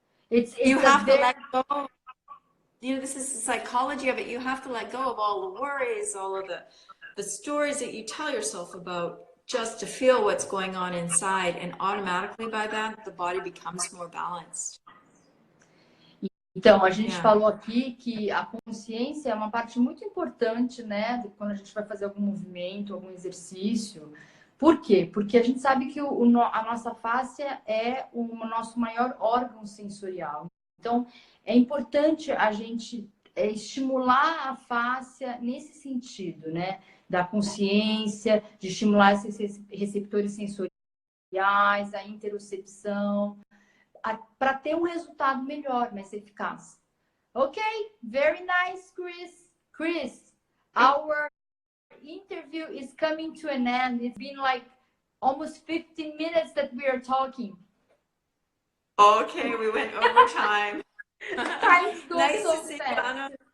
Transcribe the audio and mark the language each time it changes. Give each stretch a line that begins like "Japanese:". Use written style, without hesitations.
English: You have to let go. you know, this is the psychology of it. You have to let go of all the worries, all of the stories that you tell yourself about, just to feel what's going on inside. And automatically by that, the body becomes more balanced.
Portuguese: Então, a gente falou aqui que a consciência é uma parte muito importante, né? Quando a gente vai fazer algum movimento, algum exercício. Por quê? Porque a gente sabe que a nossa face é o nosso maior órgão sensorial. Então, é importante a gente estimular a face nesse sentido, né? Da consciência, de estimular esses receptores sensoriais, a interocepção, para ter um resultado melhor, mais eficaz.
English: Ok, very nice, Chris. Chris, our interview is coming to an end. It's been like almost 15 minutes that we are talking. Okay, we went over time. Time goes Nice so to see you, fast. Anna.